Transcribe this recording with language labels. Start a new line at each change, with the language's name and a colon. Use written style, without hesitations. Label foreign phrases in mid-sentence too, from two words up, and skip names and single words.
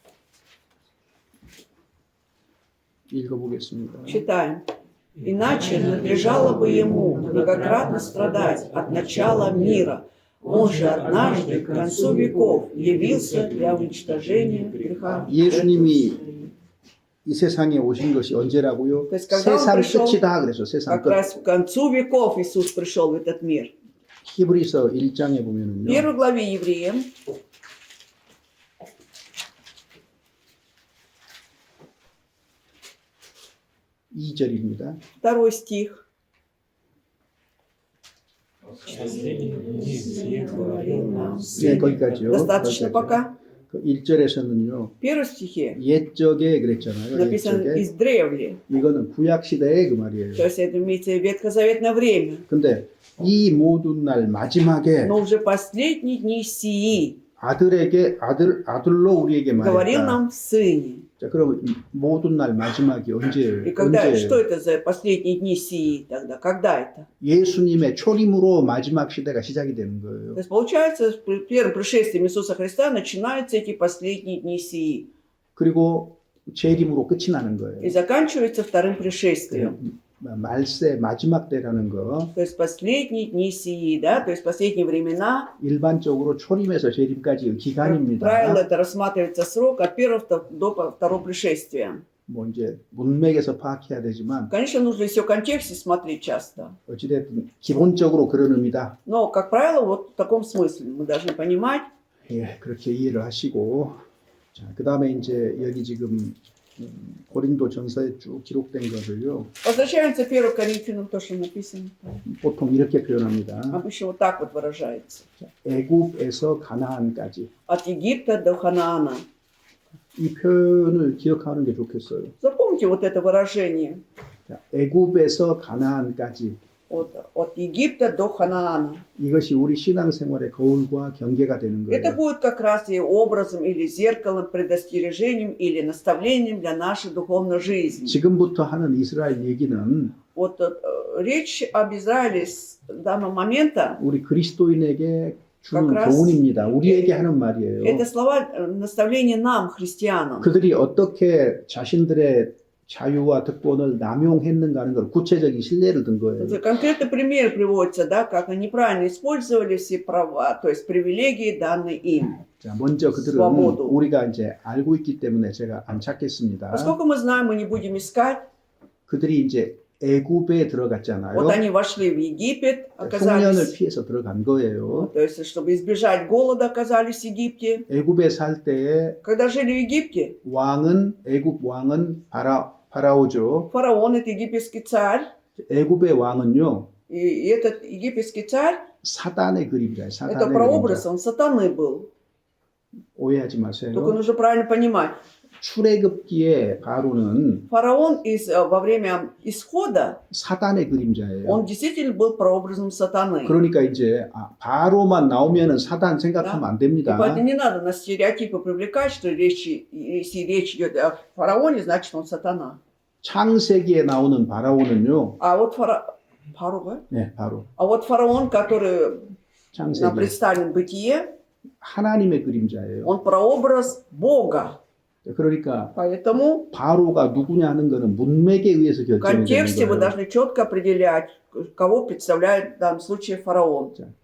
Korean: 읽어보겠습니다.
Russian: Читаем. «Иначе надлежало бы ему многократно страдать от начала мира. Он же однажды, к концу веков, явился для уничтожения греха».
Korean: 예수님이 이 세상에 오신 것이 언제라고요?
Russian: То есть, когда он
Korean: 세상
Russian: пришел,
Korean: 끝이다 그래서 세상
Russian: как
Korean: 끝.
Russian: раз к концу веков Иисус пришел в этот мир.
Korean: 히브리서 1장에
Russian: В
Korean: 보면은요.
Russian: первой главе Евреям,
Korean: 2절입니다.
Russian: 2 стих. Последние дни сие говорил нам
Korean: 네, 거기까지요.
Russian: Достаточно пока.
Korean: 그 1절에서는요.
Russian: В первом стихе
Korean: 옛적에 그랬잖아요.
Russian: написано
Korean: 옛적에.
Russian: «издревле».
Korean: 이거는 구약 시대의 그 말이에요.
Russian: То есть это имеется ветхозаветное время.
Korean: 근데 이 모든 날 마지막에
Russian: Но уже последние дни сии
Korean: 아들에게 아들로 우리에게
Russian: говорил
Korean: 말했다.
Russian: нам в Сыне.
Korean: 자, 그럼 이 모든 날 마지막이 언제예요?
Russian: И когда, что
Korean: 언제예요?
Russian: это за последние дни сии тогда? Когда это?
Korean: 예수님의 초림으로 마지막 시대가 시작이 되는
Russian: То
Korean: 거예요.
Russian: есть получается, с первым пришествием Иисуса Христа начинаются эти последние дни сии.
Korean: 그리고 재림으로 끝이 나는
Russian: И
Korean: 거예요.
Russian: заканчивается вторым пришествием.
Korean: 말세 마지막 때라는 거
Russian: То есть последние дни сии, да, то есть последние времена.
Korean: 일반적으로 초림에서 재림까지
Russian: Как
Korean: 기간입니다.
Russian: правило, это рассматривается срок от первого до второго пришествия.
Korean: 뭐 이제 문맥에서 파악해야 되지만
Russian: Конечно, нужно все в контексте смотреть часто.
Korean: 어찌됐든 기본적으로 그런 의미다.
Russian: Но, как правило, вот в таком смысле мы должны понимать.
Korean: 예, 그렇게 이해를 하시고 자, 그다음에 이제 여기 지금 고린도 전서에 쭉 기록된 것을요.
Russian: Возвращаемся 1 Коринфянам, то, что написано.
Korean: 보통 이렇게 표현합니다.
Russian: Обычно вот так вот выражается.
Korean: 자, 애굽에서 가나안까지.
Russian: От Египта до Ханаана.
Korean: 이 표현을 기억하는 게 좋겠어요.
Russian: Запомните вот это выражение.
Korean: 자, 애굽에서 가나안까지.
Russian: От Египта до Ханаана.
Korean: 이것이 우리 신앙생활의 거울과 경계가 되는
Russian: Это
Korean: 거예요.
Russian: будет как раз и образом, или зеркалом, предостережением, или наставлением для нашей духовной жизни.
Korean: 지금부터 하는 이스라엘 얘기는
Russian: Вот речь об Израиле с данного момента,
Korean: 우리 그리스도인에게 주는
Russian: как раз
Korean: 교훈입니다. 우리에게 하는 말이에요.
Russian: это слова наставления нам, христианам.
Korean: 그들이 어떻게 자신들의 자유와 특권을 남용했는가 하는 걸 구체적인 신뢰를 든 거예요.
Russian: Конкретный пример приводится, да, как они неправильно использовали все права, то есть привилегии, данные им.
Korean: 자, 먼저 그들은
Russian: свободу.
Korean: 우리가 이제 알고 있기 때문에 제가 안 찾겠습니다.
Russian: Поскольку мы знаем, мы не будем искать.
Korean: 그들이 이제 애굽에 들어갔잖아요.
Russian: Вот они вошли в Египет,
Korean: 흉년을
Russian: оказались,
Korean: 피해서 들어간 거예요.
Russian: то есть, чтобы избежать голода, оказались в Египте.
Korean: 애굽에 살 때에
Russian: Когда жили в Египте,
Korean: 애굽 왕은 파라오죠.
Russian: фараон, это египетский царь,
Korean: 애굽의 왕은요.
Russian: и этот египетский царь,
Korean: 사단의 그림자예요.
Russian: это
Korean: 사단의
Russian: прообраз,
Korean: 그림자.
Russian: он сатаны был.
Korean: 오해하지 마세요.
Russian: Только нужно правильно понимать.
Korean: 출애굽기에 바로는
Russian: Фараон во время исхода,
Korean: 사단의 그림자예요.
Russian: он действительно был прообразом сатаны.
Korean: 그러니까 이제 바로만 나오면은 사단 생각하면 안
Russian: И
Korean: 됩니다.
Russian: поэтому не надо на стереотипы привлекать, что если речь идет о фараоне, значит он сатана.
Korean: 창세기에 나오는 바라오는요.
Russian: А вот фараон,
Korean: 네, 바로
Russian: а вот фараон, который нам
Korean: 창세기
Russian: представлен в Бытие,
Korean: 하나님의 그림자예요.
Russian: он прообраз Бога.
Korean: 그러니까
Russian: Поэтому
Korean: 바로가 누구냐 하는 거는 문맥에 의해서
Russian: в
Korean: 결정이 되는
Russian: контексте вы
Korean: 거예요.
Russian: должны четко определять, кого представляет в данном случае фараон.